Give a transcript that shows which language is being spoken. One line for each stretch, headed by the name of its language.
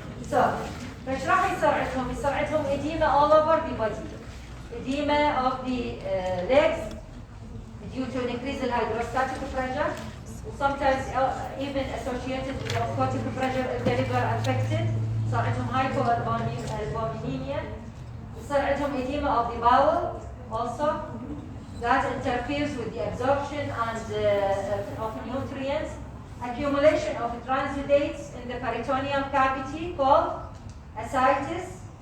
Arabic: So, فايش راح يصير عندهم؟ يصير عندهم
English: edema all over the body. Edema of the legs due to an increase in hydrostatic pressure. Sometimes even associated with osmotic pressure if the liver affected.
Arabic: صار عندهم hypoalbuminemia. صار عندهم
English: edema of the bowel also. That interferes with the absorption and of nutrients. Accumulation of transudates in the peritoneal cavity called ascites.